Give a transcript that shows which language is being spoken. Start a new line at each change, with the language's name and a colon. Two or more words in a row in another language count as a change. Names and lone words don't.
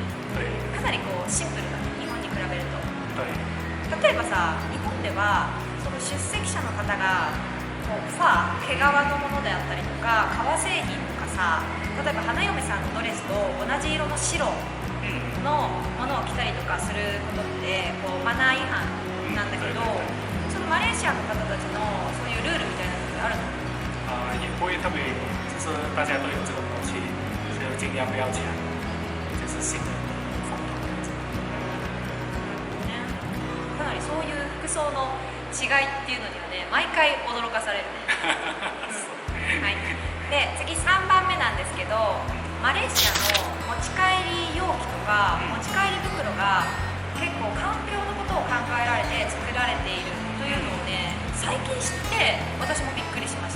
Japanese: かなりこうシンプルだね、日本に比べると。例えばさ、日本ではその出席者の方がこう毛皮のものであったりとか、革製品とかさ、 例えば花嫁さんのドレスと同じ色の白のものを着たりとかすることってこうマナー違反なんだけど、そのマレーシアの方たちのそういうルールみたいなのってあるの？
Chinese: 也不会特别，就是大家都有这个默契，所以尽量不要抢，就是新的风格。
Japanese: ね、かなりそういう服装の違いっていうのにはね、毎回驚かされるね。はい、で次3番目なんですけど、マレーシアの持ち帰り容器とか持ち帰り袋が結構環境のことを考えられて作られているというのをね、最近知って私もびっくりしました。